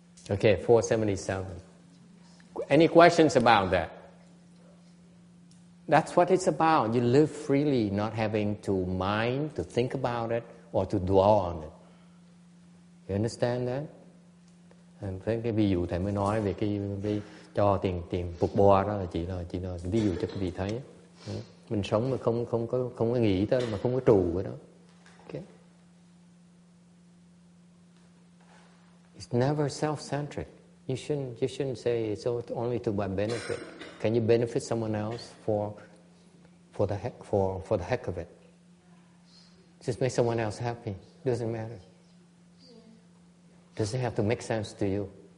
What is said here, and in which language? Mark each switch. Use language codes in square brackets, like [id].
[en] Okay, 477. Any questions about that? That's what it's about. You live freely, not having to mind, to think about it, or to dwell on it. You understand that? [vi] Cái ví dụ thầy mới nói về cái cho tiền phục bo đó là chỉ là ví dụ cho quý vị thấy. Mình sống mà không có nghĩ tới mà không có trù cái đó. Okay. [en] It's never self-centric. You shouldn't say it's only to my benefit. Can you benefit someone else for the heck of it? Just make someone else happy. Doesn't matter. Doesn't have to make sense to you.